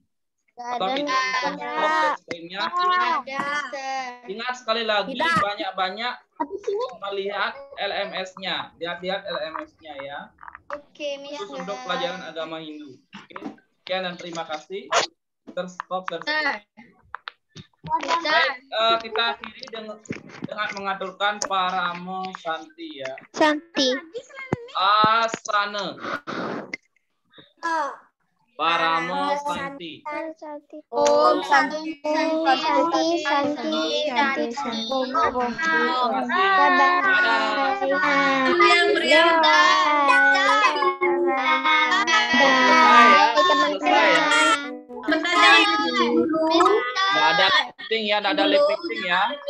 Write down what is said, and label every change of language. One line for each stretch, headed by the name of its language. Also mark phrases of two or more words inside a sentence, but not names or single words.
Indonesian: Atau kita
English: stop screen-
Indonesian: nya. Ingat sekali lagi, banyak-banyak melihat LMS-nya. Lihat-lihat LMS-nya ya. Oke, Mister. Khusus untuk pelajaran agama Hindu. Oke. Sekian dan terima kasih. Stop. Baik, kita akhiri dengan mengaturkan
Sanskrit: परमो शान्ति
Indonesian: ya. Santi.
Sanskrit: आसन। परमो शान्ति. ॐ शान्ति। शान्ति.
Indonesian: Nggak ada lifting ya, nggak ada lifting ya.